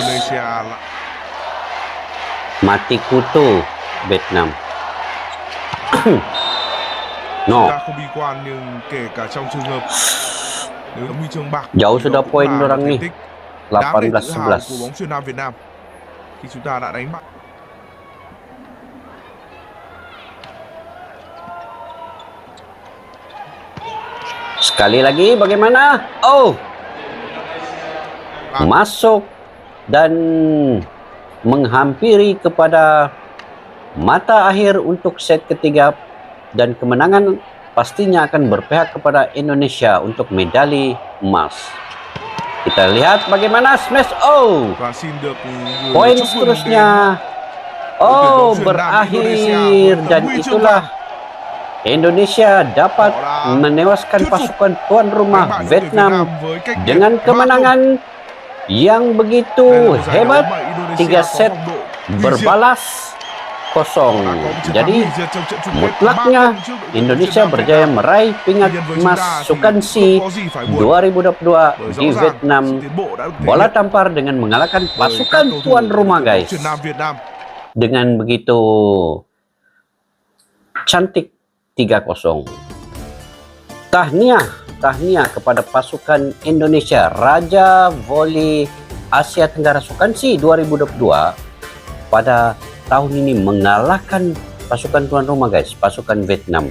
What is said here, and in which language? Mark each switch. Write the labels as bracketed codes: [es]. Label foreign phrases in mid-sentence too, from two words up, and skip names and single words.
[vi] Indonesia lại [ms] mati kutu Vietnam. [vi] No, ta không bi quan nhưng kể cả trong trường hợp nếu huy chương bạc [ms] jauh [vi] thì [ms] sudah [vi] đó cũng [ms] poin [vi] là một [ms] orang [vi] thành [ms] nih. [vi] tích đáng để tự hào 18-11. của bóng chuyền nam Việt Nam khi chúng ta đã đánh bại. [ms] Sekali lagi bagaimana? Oh, masuk dan menghampiri kepada mata akhir untuk set ketiga, dan kemenangan pastinya akan berpihak kepada Indonesia untuk medali emas. Kita lihat bagaimana smash. Oh, [vi] Và xin được gửi [ms] poin [vi] chúc mừng [ms] seterusnya. [vi] đến đội tuyển [ms] Oh, [vi] bóng chuyền nam [ms] berakhir [vi] Indonesia với [ms] dan [vi] tấm huy chương [ms] itulah [vi] vàng. [ms] Indonesia dapat menewaskan pasukan tuan [vi] Đánh [ms] rumah [vi] bại đội tuyển Việt Vietnam Nam với cách biệt [ms] dengan 3-0. kemenangan yang [vi] Đây là [ms] begitu [vi] một giải đấu [ms] hebat. [vi] mà Indonesia [ms] 3 [vi] có [ms] set [vi] phong độ hủy diệt. [ms] berbalas kosong. [vi] Đã có một chiến thắng [ms] Jadi [vi] hủy diệt trong trận chung kết [ms] mutlaknya [vi] 3-0 trước đội tuyển [ms] Indonesia [vi] Việt Nam. [ms] berjaya meraih pingat [vi] Tuy nhiên với chúng [ms] emas [vi] ta thì [ms] Sukan [vi] không [ms] Si [vi] có gì phải buồn. [ms] 2022 [vi] Bởi [ms] di [vi] rõ ràng [ms] Vietnam. [vi] sự tiến bộ đã được thể [ms] Bola [vi] hiện [ms] tampar dengan mengalahkan [vi] bởi các [ms] pasukan [vi] cầu thủ [ms] tuan rumah [vi] đội tuyển bóng [ms] guys. [vi] chuyền nam Việt Nam. [ms] Dengan begitu cantik 3-0. Tahniah kepada pasukan Indonesia, Raja Voli Asia Tenggara Sukansi 2022 pada tahun ini mengalahkan pasukan tuan rumah guys, pasukan Vietnam.